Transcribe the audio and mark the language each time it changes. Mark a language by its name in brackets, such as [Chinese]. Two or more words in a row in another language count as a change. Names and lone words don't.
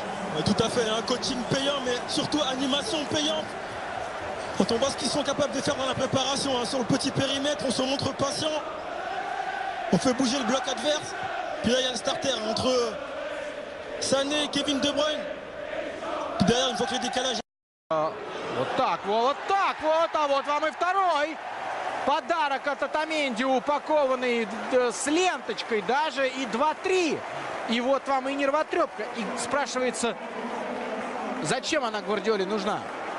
[French] Ouais, tout à fait, coaching payant mais surtout animation payante. Quand on voit ce qu'ils sont capables de faire dans la préparation sur le petit périmètre, on se montre patient. On fait bouger le bloc adverse. Puis là il y a le starter entre Sané et Kevin De Bruyne. Puis derrière une fois que le décalage. [Russian] Вот так вот, а вот вам и второй подарок от Отamendi, упакованный с ленточкой даже, и 2-3. И вот вам и нервотрепка. И спрашивается, зачем она Гвардиоле нужна?